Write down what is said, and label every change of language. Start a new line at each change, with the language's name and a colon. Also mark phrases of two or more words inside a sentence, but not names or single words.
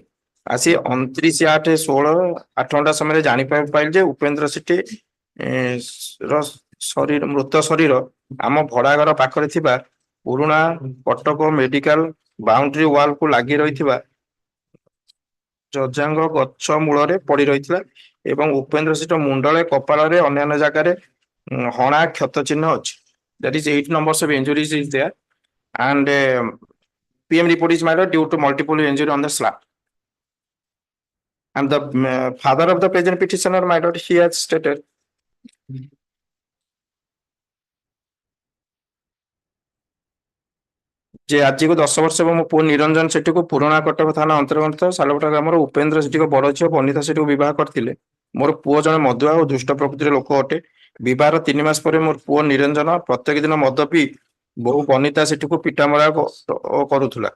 Odia: ଆସି 29/8/16 8 ଘଣ୍ଟା ସମୟରେ ଜାଣିପାରିଲି ଯେ ଉପେନ୍ଦ୍ର ସେଠୀ ଶରୀର ମୃତ ଶରୀର ଆମ ଭଡାଘର ପାଖରେ ଥିବା ପୁରୁଣା କଟକ
English: medical boundary wall
Odia: କୁ ଲାଗି ରହିଥିବା ଜଜାଙ୍ଗ ଗଛ ମୂଳରେ ପଡି ରହିଥିଲା ଏବଂ ଉପେନ୍ଦ୍ର ସେଠୀ ମୁଣ୍ଡରେ କପାଳରେ ଅନ୍ୟାନ୍ୟ ଜାଗାରେ ହଣା କ୍ଷତ ଚିହ୍ନ ଅଛି.
English: That is 8 numbers of injuries is there and PM report is made due to multiple injury on the slab. And the father of the present petitioner, my lord, he has stated
Odia: ଯେ ଆଜିକୁ 10 ବର୍ଷ ହେବ ମୋ ପୁଅ ନିରଞ୍ଜନ ସେଠୀକୁ ପୁରୁଣା କଟକ ଥାନା ଅନ୍ତର୍ଗତ ସାଲପଟା ଗ୍ରାମର ଉପେନ୍ଦ୍ର ସେଠୀଙ୍କ ବଡ ଝିଅ ବନିତା ସେଠୀକୁ ବିବାହ କରିଥିଲେ. ମୋର ପୁଅ ଜଣେ ମଦୁଆ ଓ ଦୁଷ୍ଟ ପ୍ରକୃତିର ଲୋକ ଅଟେ. ବିବାହର 3 ମାସ ପରେ ମୋର ପୁଅ ନିରଞ୍ଜନ ପ୍ରତ୍ୟେକ ଦିନ ମଦ ପିଇ ବହୁ ବନିତା ସେଠୀକୁ ପିଟାମରା କରୁଥିଲା.